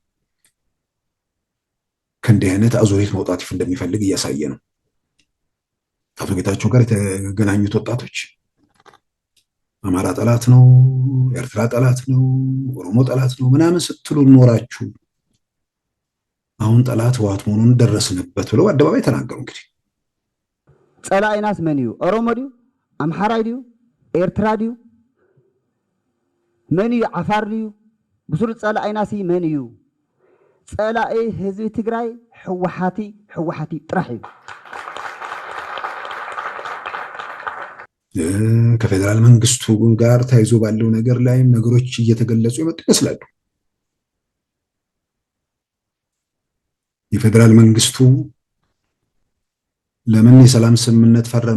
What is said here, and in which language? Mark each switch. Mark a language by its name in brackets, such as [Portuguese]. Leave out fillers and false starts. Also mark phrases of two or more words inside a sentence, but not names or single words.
[Amharic] ከእንዲህ አይነት አዙሪት መውጣት እንደሚፈልግ እያሳየ ነው። አቶ ጌታቸው ጋር የተገናኙት ወጣቶች አማራ ጠላት ነው፣ ኤርትራ ጠላት ነው፣ ኦሮሞ ጠላት ነው ምናምን ስትሉ ኖራችሁ አሁን ጠላት ህወሓት መሆኑን ደረስንበት ብለው አደባባይ ተናገሩ። እንግዲህ [Tigrinya] ጸላኢናስ መን እዩ ኦሮሞ ድዩ ኣምሓራይ ድዩ ኤርትራ ድዩ መን እዩ ዓፋር ድዩ ብስሩጥ ጸላኢናስ መን እዩ ጸላኢ ህዝቢ ትግራይ ሕወሓቲ ጥራሕ እዩ [Amharic] ከፌደራል መንግስቱ ጋር ተያይዞ ባለው ነገር ላይ ነገሮች እየተገለጹ የመጡ ይመስላሉ። የፌደራል መንግስቱ ለምን የሰላም ስምምነት ፈረመ